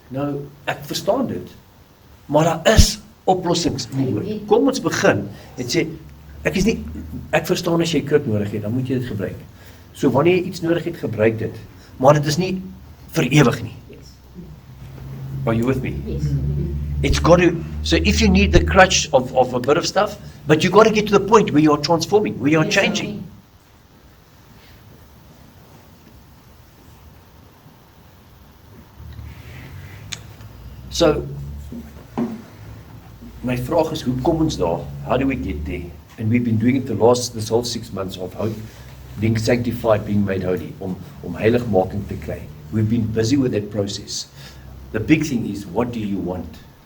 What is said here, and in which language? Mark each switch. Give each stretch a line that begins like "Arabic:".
Afrikaans: Nou, ek verstaan dit, maar daar is oplossings. Kom ons begin, en sê, ek verstaan as jy kruk nodig het, dan moet jy dit gebruik. So wanneer jy iets nodig het, gebruik dit, maar dit is nie vir ewig nie.
English: Are you with me? It's got to, so if you need the crutch of a bit of stuff, but you got to get to the point where you are transforming, where you are changing.
Afrikaans: So, my vraag is, hoe kom ons daar?
English: How do we get there? And we've been doing it this whole 6 months of being sanctified, being made holy,
Afrikaans: om heiligmaking te kry.
English: We've been busy with that process. The big thing is, what do you want?